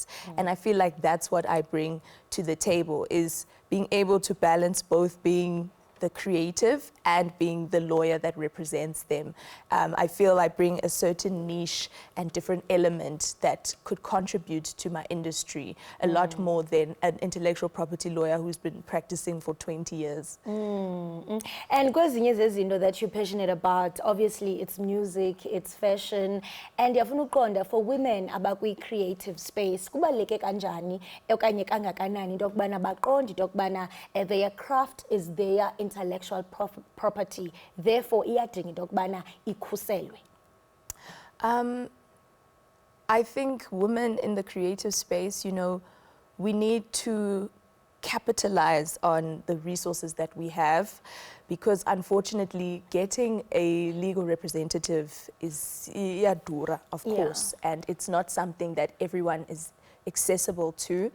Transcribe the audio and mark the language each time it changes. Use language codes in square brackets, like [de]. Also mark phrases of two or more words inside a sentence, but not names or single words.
[en] And I feel like that's what I bring to the table, is being able to balance both being the creative and being the lawyer that represents them. I feel I bring a certain niche and different element that could contribute to my industry a lot more than an intellectual property lawyer who's been practicing for 20 years. And [xh] kwezinye zezinto [en] that you're passionate about, obviously it's music, it's fashion, and [xh] yafuna uqonda [en] for women abakwi-creative space, [xh] kubaluleke kanjani okanye kangakanani into yokubana baqonde into yokubana [en] their craft is their intellectual property, [xh] therefore iyadinga into yokubana ikhuselwe? [en] I think women in the creative space, you know, we need to capitalize on the resources that we have, because unfortunately getting a legal representative is dura, of course, and it's not something that everyone is accessible to.